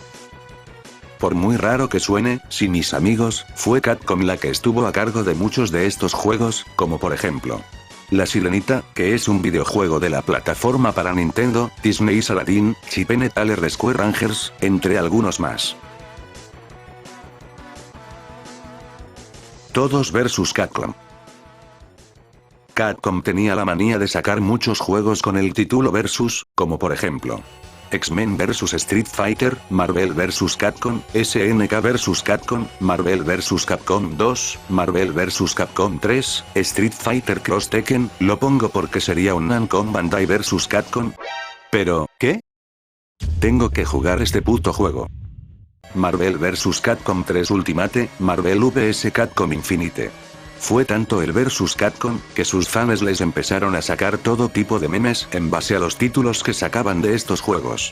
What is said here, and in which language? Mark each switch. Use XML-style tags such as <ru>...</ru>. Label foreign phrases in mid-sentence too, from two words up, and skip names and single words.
<es>Por muy raro que suene, si mis amigos, fue Capcom la que estuvo a cargo de muchos de estos juegos, como por ejemplo La Sirenita, que es un videojuego de la plataforma para Nintendo, Disney's Aladdin, Chip Tale Rescue Rangers, entre algunos más. Todos vs Capcom. Capcom tenía la manía de sacar muchos juegos con el título Versus, como por ejemplo X-Men vs Street Fighter, Marvel vs Capcom, SNK vs Capcom, Marvel vs Capcom 2, Marvel vs Capcom 3, Street Fighter Cross Tekken. Lo pongo porque sería un Namco Bandai vs Capcom. Pero, ¿qué? Tengo que jugar este puto juego. Marvel vs Capcom 3 Ultimate, Marvel vs Capcom Infinite. Fue tanto el versus Capcom, que sus fans les empezaron a sacar todo tipo de memes en base a los títulos que sacaban de estos juegos.</es>